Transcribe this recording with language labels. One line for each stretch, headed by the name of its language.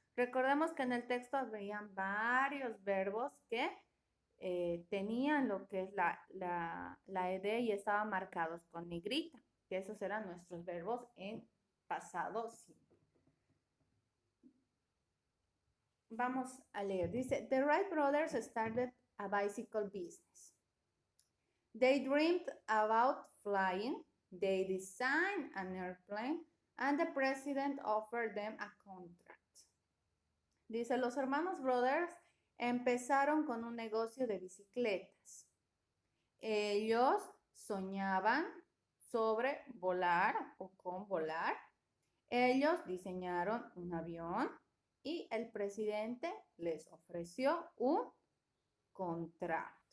Spanish: Recordemos que en el texto habrían varios verbos que tenían lo que es la ED y estaban marcados con negrita, que esos eran nuestros verbos en pasado simple. vamos a leer. Dice,
English: the Wright brothers started a bicycle business. They dreamed about flying. They designed an airplane and the president offered them a contract.
Spanish: Dice, los hermanos Brothers empezaron con un negocio de bicicletas. Ellos soñaban sobre volar o con volar. Ellos diseñaron un avión y el presidente les ofreció un contrato.